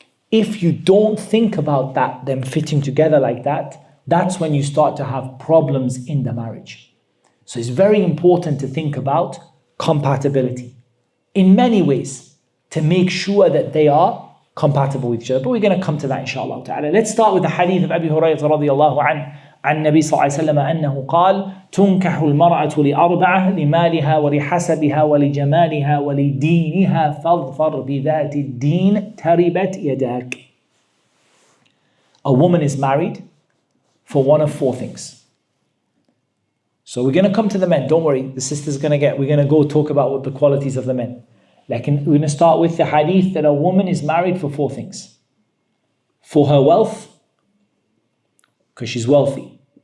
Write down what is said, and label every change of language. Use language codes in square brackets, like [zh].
[en] If you don't think about that, them fitting together like that, that's when you start to have problems in the marriage. So it's very important to think about compatibility in many ways to make sure that they are compatible with each other. But we're going to come to that inshallah ta'ala. Let's start with the hadith of Abi Hurairah radiyallahu anhu [ar] عن النبي صلى الله عليه وسلم أنه قال تنكح المرأة لأربعة لمالها ولحسبها ولجمالها ولدينها فاظفر بذات الدين تربت يداك. [en] A woman is married for one of four things. So we're going to come to the men. Don't worry, the sister's we're going to go talk about what the qualities of the men. Like we're going to start with the hadith that a woman is married for four things. For her wealth, because she's wealthy.